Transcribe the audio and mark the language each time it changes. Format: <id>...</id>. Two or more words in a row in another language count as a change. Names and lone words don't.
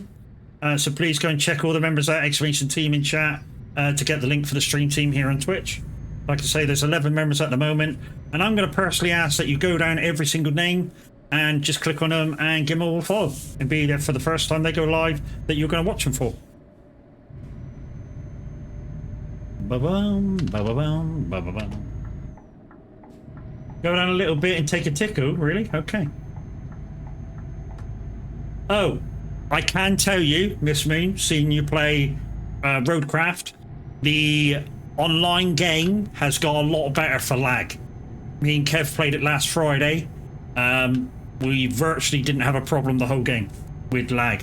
<en>So please go and check all the members of that exclamation team in chat to get the link for the stream team here on Twitch. Like I say, there's 11 members at the moment, and I'm going to personally ask that you go down every single name and just click on them and give them all a follow and be there for the first time they go live that you're going to watch them for. Ba-bum, ba-ba-bum, ba-ba-bum. Go down a little bit and take a tickle, really? Okay. Oh, I can tell you, Miss Moon, seeing you play Roadcraft, the online game has got a lot better for lag. Me and Kev played it last Friday. We virtually didn't have a problem the whole game with lag.</en>